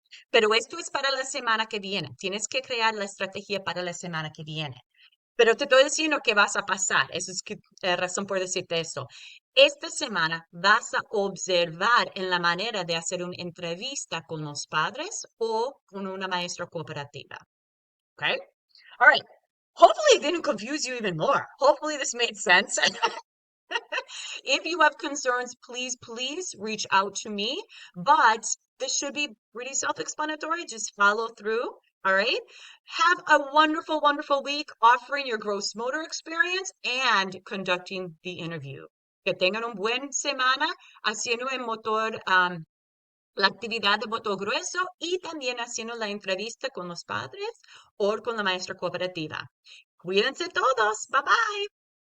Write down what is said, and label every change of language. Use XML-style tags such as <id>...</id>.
<es>Pero esto es para la semana que viene. Tienes que crear la estrategia para la semana que viene. Pero te estoy diciendo que vas a pasar. Eso es razón por decirte eso. Esta semana vas a observar en la manera de hacer una entrevista con los padres o con una maestra cooperativa.</es> <en>Okay? All right. Hopefully it didn't confuse you even more. Hopefully this made sense. If you have concerns, please reach out to me. But this should be pretty self-explanatory. Just follow through. All right. Have a wonderful week offering your gross motor experience and conducting the interview.</en> <es>Que tengan un buen semana haciendo el motor, la actividad de voto grueso y también haciendo la entrevista con los padres o con la maestra cooperativa. Cuídense todos. Bye bye.</es>